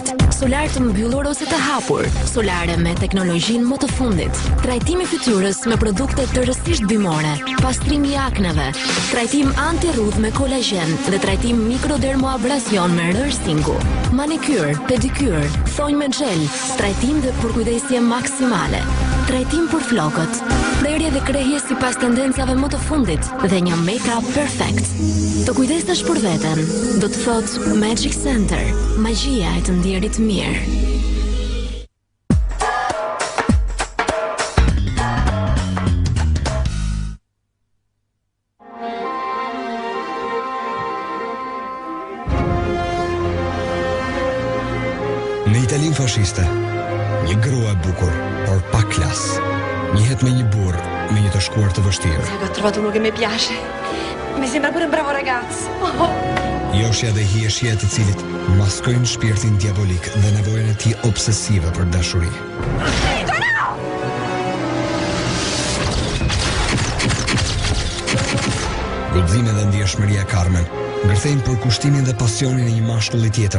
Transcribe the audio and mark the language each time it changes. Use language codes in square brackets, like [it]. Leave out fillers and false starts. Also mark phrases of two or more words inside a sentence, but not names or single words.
[sq] Solar të mbyllur ose të hapur, solare me teknologjinë më të fundit, trajtimi fytyrës me produkte tërësisht bimore, pastrim i akneve, trajtim anti-rrudh me kolagjen dhe trajtim mikrodermoabrasion me rërsingu, manikyr, pedikyr, thonjë me xhel, trajtim dhe përkujdesje maksimale, trajtim për flokët, prerje dhe krehje sipas tendencave më të fundit dhe një make-up perfekt. Të kujdesesh për veten, do të thotë Magic Center, magjia e të ndjerit mirë. Në Italinë fashiste, një grua e bukur, por pa klas, njihet me një burr me një të shkuar të vështirë. [it] Ho trovato uno che mi piace. Mi sembra pure un bravo ragazzo. [sq] Joshja dhe hieshja të cilit maskojnë shpirtin diabolik dhe nevojën e tij obsesive për dashuri. Guximi dhe ndjeshmëria Carmen ngërthejnë për kushtimin dhe pasionin e një mashkulli tjetër.